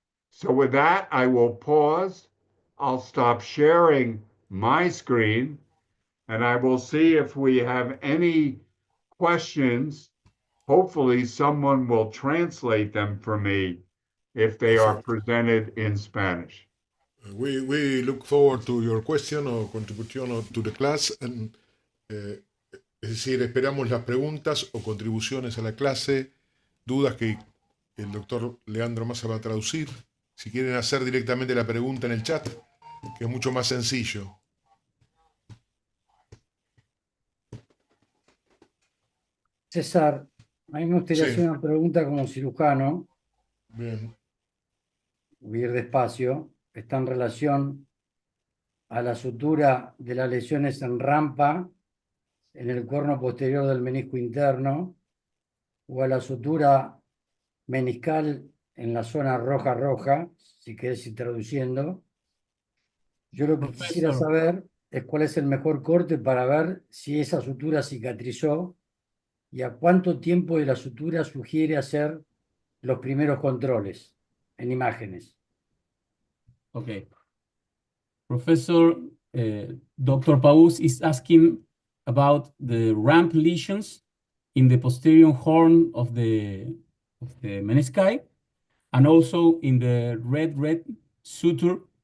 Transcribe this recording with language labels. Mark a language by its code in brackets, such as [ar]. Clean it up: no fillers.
[en] So with that, I will pause. I'll stop sharing my screen, and I will see if we have any questions. Hopefully, someone will translate them for me if they are presented in Spanish. We look forward to your question or contribution to the class. [es] And, es decir, esperamos las preguntas o contribuciones a la clase, dudas que el doctor Leandro Massa va a traducir. Si quieren hacer directamente la pregunta en el chat, que es mucho más sencillo. César, a mí me gustaría Sí. hacer una pregunta como cirujano, Bien. voy a ir despacio, está en relación a la sutura de las lesiones en rampa en el corno posterior del menisco interno o a la sutura meniscal en la zona roja, si querés ir traduciendo. Yo lo que quisiera [en] Professor, [es] saber es cuál es el mejor corte para ver si esa sutura cicatrizó y a cuánto tiempo de la sutura sugiere hacer los primeros controles en imágenes. [en] okay. Professor, Dr. Paus is asking about the ramp lesions in the posterior horn of the menisci and also in the red suture,